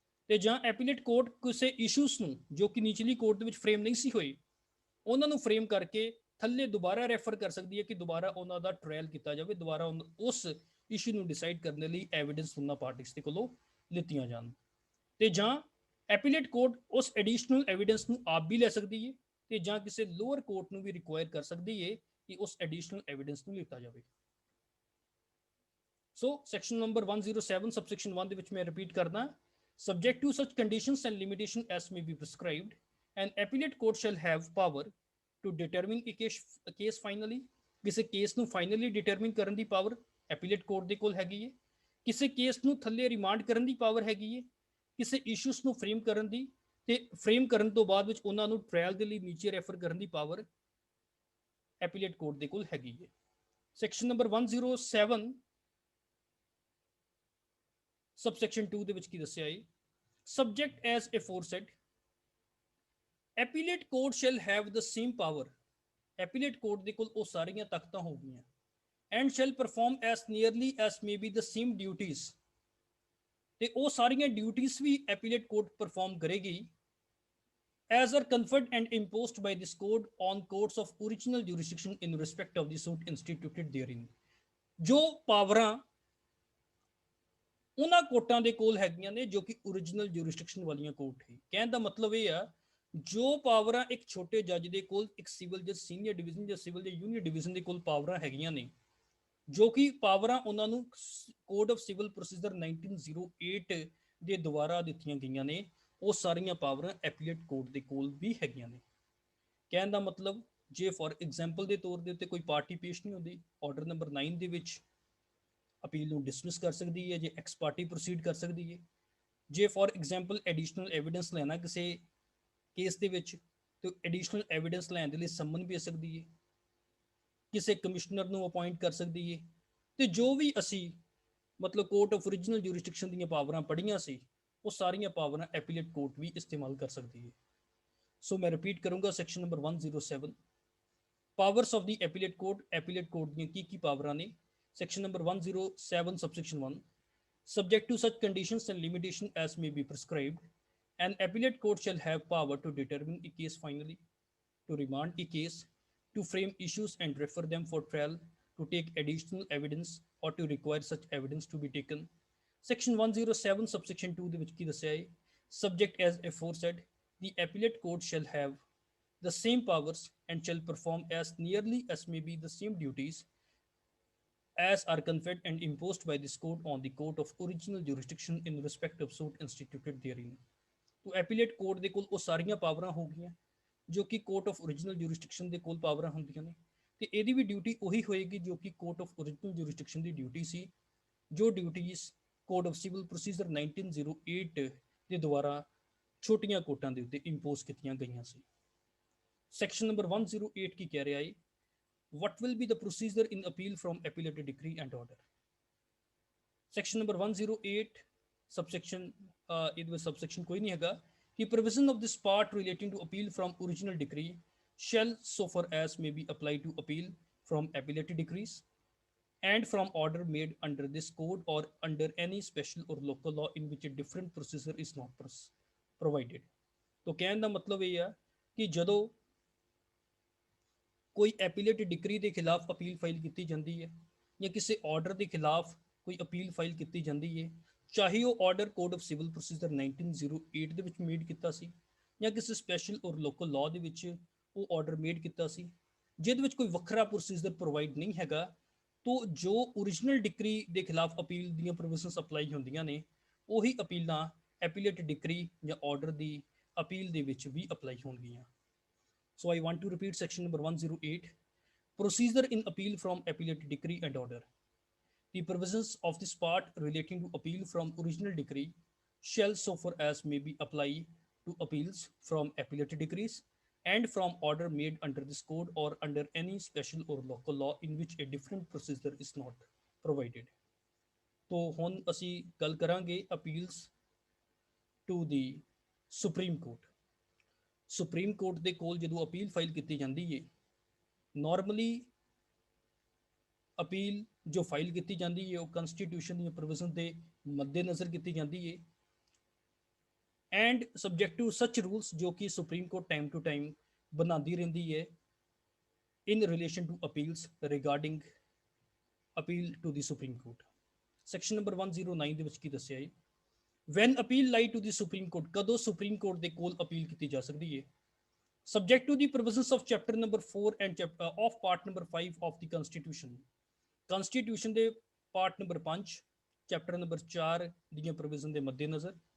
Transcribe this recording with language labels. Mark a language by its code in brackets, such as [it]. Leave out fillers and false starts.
[pa] ਤੇ ਜਾਂ ਐਪੀਲੇਟ ਕੋਰਟ ਕਿਸੇ ਇਸ਼ੂਸ ਨੂੰ ਜੋ ਕਿ ਨੀਚਲੀ ਕੋਰਟ ਦੇ ਵਿੱਚ ਫਰੇਮ ਨਹੀਂ ਸੀ ਹੋਏ, ਉਹਨਾਂ ਨੂੰ ਫਰੇਮ ਕਰਕੇ ਥੱਲੇ ਦੁਬਾਰਾ ਰੈਫਰ ਕਰ ਸਕਦੀ ਹੈ ਕਿ ਦੁਬਾਰਾ ਉਹਨਾਂ ਦਾ ਟ੍ਰਾਇਲ ਕੀਤਾ ਜਾਵੇ, ਦੁਬਾਰਾ ਉਸ ਇਸ਼ੂ ਨੂੰ ਡਿਸਾਈਡ ਕਰਨ ਲਈ ਐਵੀਡੈਂਸ ਉਹਨਾਂ ਪਾਰਟੀਆਂ ਦੇ ਕੋਲੋਂ ਲਿੱਤੀਆਂ ਜਾਣ। ਤੇ ਜਾਂ ਐਪੀਲੇਟ ਕੋਰਟ ਉਸ ਐਡੀਸ਼ਨਲ ਐਵੀਡੈਂਸ ਨੂੰ ਆਪ ਵੀ ਲੈ ਸਕਦੀ ਹੈ ਤੇ ਜਾਂ ਕਿਸੇ ਲੋਅਰ ਕੋਰਟ ਨੂੰ ਵੀ ਰਿਕੁਆਇਰ ਕਰ ਸਕਦੀ ਹੈ ਕਿ ਉਸ ਐਡੀਸ਼ਨਲ ਐਵੀਡੈਂਸ ਨੂੰ ਲਿੱਤਾ ਜਾਵੇ। ਸੋ ਸੈਕਸ਼ਨ ਨੰਬਰ 107 ਸਬਸੈਕਸ਼ਨ 1 ਦੇ ਵਿੱਚ ਮੈਂ ਰਿਪੀਟ ਕਰਦਾ, [en] subject to such conditions and limitation as may be prescribed, an appellate court shall have power to determine a case finally। [pa] ਕਿਸੇ ਕੇਸ ਨੂੰ ਫਾਈਨਲੀ ਡਿਟਰਮਿਨ ਕਰਨ ਦੀ ਪਾਵਰ ਐਪੀਲੇਟ ਕੋਰਟ ਦੇ ਕੋਲ ਹੈਗੀ ਹੈ। ਕਿਸੇ ਕੇਸ ਨੂੰ ਥੱਲੇ ਰਿਮਾਂਡ ਕਰਨ ਦੀ ਪਾਵਰ ਹੈਗੀ ਹੈ। ਕਿਸੇ ਇਸ਼ੂਸ ਨੂੰ ਫਰੇਮ ਕਰਨ ਦੀ ਤੇ ਫਰੇਮ ਕਰਨ ਤੋਂ ਬਾਅਦ ਵਿੱਚ ਉਹਨਾਂ ਨੂੰ ਟ੍ਰਾਇਲ ਦੇ ਲਈ ਨੀਚੇ ਰੈਫਰ ਕਰਨ ਦੀ ਪਾਵਰ ਐਪੀਲੇਟ ਕੋਰਟ ਦੇ ਕੋਲ ਹੈਗੀ ਹੈ। [en] section number 107 subsection 2 [pa] ਦੇ ਵਿੱਚ ਕੀ ਦੱਸਿਆ ਹੈ [en] Subject as aforesaid appellate court shall have the same power. [pa] ਐਪੀਲੇਟ court ਦੇ ਕੋਲ ਉਹ ਸਾਰੀਆਂ ਤਾਕਤਾਂ ਹੋਗੀਆਂ [en] And shall perform as nearly as may be the same duties. [pa] ਤੇ ਉਹ ਸਾਰੀਆਂ ਡਿਊਟੀਜ਼ ਵੀ ਐਪੀਲੇਟ ਕੋਰਟ ਪਰਫਾਰਮ ਕਰੇਗੀ [en] as are conferred and imposed by this code on courts of original jurisdiction in respect of the suit instituted therein। [pa] ਜੋ ਪਾਵਰਾਂ ਉਹਨਾਂ ਕੋਰਟਾਂ ਦੇ ਕੋਲ ਹੈਗੀਆਂ ਨੇ ਜੋ ਕਿ ਓਰੀਜਨਲ ਜੂਰਿਸਡਿਕਸ਼ਨ ਵਾਲੀਆਂ ਕੋਰਟ ਹੈ। ਕਹਿਣ ਦਾ ਮਤਲਬ ਇਹ ਆ ਜੋ ਪਾਵਰਾਂ ਇੱਕ ਛੋਟੇ ਜੱਜ ਦੇ ਕੋਲ, ਇੱਕ ਸਿਵਲ ਜੱਜ ਸੀਨੀਅਰ ਡਿਵੀਜ਼ਨ ਜਾਂ ਸਿਵਲ ਜਾਂ ਜੂਨੀਅਰ ਡਿਵੀਜ਼ਨ ਦੇ ਕੋਲ ਪਾਵਰਾਂ ਹੈਗੀਆਂ ਨੇ, ਜੋ ਕਿ ਪਾਵਰਾਂ ਉਹਨਾਂ ਨੂੰ ਕੋਡ ਆਫ ਸਿਵਲ ਪ੍ਰੋਸੀਜਰ 1908 ਦੇ ਦੁਆਰਾ ਦਿੱਤੀਆਂ ਗਈਆਂ ਨੇ, ਉਹ ਸਾਰੀਆਂ ਪਾਵਰਾਂ ਐਪੀਲੇਟ ਕੋਰਟ ਦੇ ਕੋਲ ਵੀ ਹੈਗੀਆਂ ਨੇ। ਕਹਿਣ ਦਾ ਮਤਲਬ ਜੇ [en] for example [pa] ਦੇ ਤੌਰ ਦੇ ਉੱਤੇ ਕੋਈ ਪਾਰਟੀ ਪੇਸ਼ ਨਹੀਂ ਹੁੰਦੀ, ਆਰਡਰ ਨੰਬਰ 9 ਦੇ ਵਿੱਚ ਅਪੀਲ ਨੂੰ ਡਿਸਮਿਸ ਕਰ ਸਕਦੀ ਹੈ, ਜੇ ਐਕਸ ਪਾਰਟੀ ਪ੍ਰੋਸੀਡ ਕਰ ਸਕਦੀ ਹੈ। ਜੇ [en] for example [pa] ਐਡੀਸ਼ਨਲ ਐਵੀਡੈਂਸ ਲੈਣਾ ਕਿਸੇ ਕੇਸ ਦੇ ਵਿੱਚ ਤੇ ਐਡੀਸ਼ਨਲ ਐਵੀਡੈਂਸ ਲੈਣ ਦੇ ਲਈ ਸੰਮਨ ਭੇਜ ਸਕਦੀ ਹੈ, ਕਿਸੇ ਕਮਿਸ਼ਨਰ ਨੂੰ ਅਪਾਇੰਟ ਕਰ ਸਕਦੀ ਹੈ। ਤੇ ਜੋ ਵੀ ਅਸੀਂ ਮਤਲਬ ਕੋਰਟ ਆਫ ਓਰੀਜਨਲ ਜੂਰਿਸਡਿਕਸ਼ਨ ਦੀਆਂ ਪਾਵਰਾਂ ਪੜ੍ਹੀਆਂ ਸੀ, ਉਹ ਸਾਰੀਆਂ ਪਾਵਰਾਂ ਐਪੀਲੇਟ ਕੋਰਟ ਵੀ ਇਸਤੇਮਾਲ ਕਰ ਸਕਦੀ ਹੈ। ਸੋ ਮੈਂ ਰਿਪੀਟ ਕਰੂੰਗਾ section number 107 [en] Powers of the appellate court. [pa] ਐਪੀਲੇਟ court ਦੀਆਂ ਕੀ ਪਾਵਰਾਂ ਨੇ? [en] Section number 107 subsection 1 subject to such conditions and limitation as may be prescribed, an appellate court shall have power to determine a case finally, to remand a case, to frame issues and refer them for trial, to take additional evidence or to require such evidence to be taken। Section 107 subsection 2 [pa] ਦੇ ਵਿੱਚ ਕੀ ਦੱਸਿਆ ਹੈ [en] subject as aforesaid the appellate court shall have the same powers and shall perform as nearly as may be the same duties as are conferred and imposed by this court on the court of original jurisdiction in respect of suit instituted therein। [pa] तो ਐਪੀਲੇਟ court ਦੇ ਕੋਲ ਉਹ ਸਾਰੀਆਂ ਪਾਵਰਾਂ ਹੋ ਗਈਆਂ ਜੋ ਕਿ court of original jurisdiction ਦੇ ਕੋਲ ਪਾਵਰਾਂ ਹੁੰਦੀਆਂ ਨੇ, ਤੇ ਇਹਦੀ ਵੀ ਡਿਊਟੀ ਉਹੀ ਹੋਏਗੀ ਜੋ ਕਿ court of original jurisdiction ਦੀ duty ਸੀ, ਜੋ duties code of civil procedure 1908 ਦੇ ਦੁਆਰਾ ਛੋਟੀਆਂ ਕੋਰਟਾਂ ਦੇ ਉੱਤੇ ਇੰਪੋਜ਼ ਕੀਤੀਆਂ ਗਈਆਂ ਸੀ। ਸੈਕਸ਼ਨ ਨੰਬਰ 108 ਕੀ ਕਹਿ ਰਿਹਾ ਹੈ [en] what will be the procedure in appeal from appellate decree and order। section number 108 subsection [pa] ਇਹਦੇ ਵਿੱਚ [en] subsection [pa] ਕੋਈ ਨਹੀਂ ਹੈਗਾ ਕਿ [en] provision of this part relating to appeal from original decree shall so far as may be applied to appeal from appellate decrees and from order made under this code or under any special or local law in which a different procedure is not provided। [pa] तो ਕਹਿਣ ਦਾ ਮਤਲਬ ਇਹ ਆ ਕਿ ਜਦੋਂ ਕੋਈ ਐਪੀਲੇਟ decree ਦੇ ਖਿਲਾਫ ਅਪੀਲ ਫਾਈਲ ਕੀਤੀ ਜਾਂਦੀ ਹੈ ਜਾਂ ਕਿਸੇ ਆਰਡਰ ਦੇ ਖਿਲਾਫ ਕੋਈ ਅਪੀਲ ਫਾਈਲ ਕੀਤੀ ਜਾਂਦੀ ਹੈ, ਚਾਹੇ ਉਹ order code of civil procedure 1908 ਦੇ ਵਿੱਚ ਮੇਡ ਕੀਤਾ ਸੀ, ਜਾਂ ਕਿਸੇ ਸਪੈਸ਼ਲ ਔਰ ਲੋਕਲ ਲਾਅ ਦੇ ਵਿੱਚ ਉਹ ਆਰਡਰ ਮੇਡ ਕੀਤਾ ਸੀ, ਜਿਹਦੇ ਵਿੱਚ ਕੋਈ ਵੱਖਰਾ ਪ੍ਰੋਸੀਜਰ ਪ੍ਰੋਵਾਈਡ ਨਹੀਂ ਹੈਗਾ, ਤੋਂ ਜੋ ਓਰੀਜਨਲ ਡਿਕਰੀ ਦੇ ਖਿਲਾਫ ਅਪੀਲ ਦੀਆਂ ਪ੍ਰੋਵੀਜ਼ਨਸ ਅਪਲਾਈ ਹੁੰਦੀਆਂ ਨੇ, ਉਹੀ ਅਪੀਲਾਂ ਐਪੀਲੇਟ ਡਿਕਰੀ ਜਾਂ ਆਰਡਰ ਦੀ ਅਪੀਲ ਦੇ ਵਿੱਚ ਵੀ ਅਪਲਾਈ ਹੋਣਗੀਆਂ। [en] So I want to repeat section number 108, procedure in appeal from appellate decree and order. The provisions of this part relating to appeal from original decree shall so far as may be apply to appeals from appellate decrees and from order made under this code or under any special or local law in which a different procedure is not provided. [pa] तो ਹੁਣ ਅਸੀਂ ਗੱਲ ਕਰਾਂਗੇ [en] appeals to the Supreme Court. [pa] Supreme court ਦੇ ਕੋਲ ਜਦੋਂ appeal file ਕੀਤੀ ਜਾਂਦੀ ਹੈ, ਨਾਰਮਲੀ ਅਪੀਲ ਜੋ ਫਾਈਲ ਕੀਤੀ ਜਾਂਦੀ ਹੈ ਉਹ ਕਨਸਟੀਟਿਊਸ਼ਨ ਦੀਆਂ ਪ੍ਰੋਵੀਜ਼ਨ ਦੇ ਮੱਦੇਨਜ਼ਰ ਕੀਤੀ ਜਾਂਦੀ ਹੈ [en] and subject to such rules [pa] ਜੋ ਕਿ supreme court time to time ਬਣਾਉਂਦੀ ਰਹਿੰਦੀ ਹੈ [en] In relation to appeals regarding appeal to the Supreme Court. [pa] Section number 109 ਦੇ ਵਿੱਚ ਕੀ ਦੱਸਿਆ ਹੈ, [en] when appeal lie to the Supreme Court, [pa] ਕਦੋਂ ਸੁਪਰੀਮ ਕੋਰਟ ਦੇ ਕੋਲ ਅਪੀਲ ਕੀਤੀ ਜਾ ਸਕਦੀ ਹੈ, [en] subject to the provisions of chapter number 4 and of part number 5 of the constitution, constitution ਦੇ part number 5 chapter number 4 ਦੀਆਂ provision [pa] ਦੇ ਮੱਦੇਨਜ਼ਰ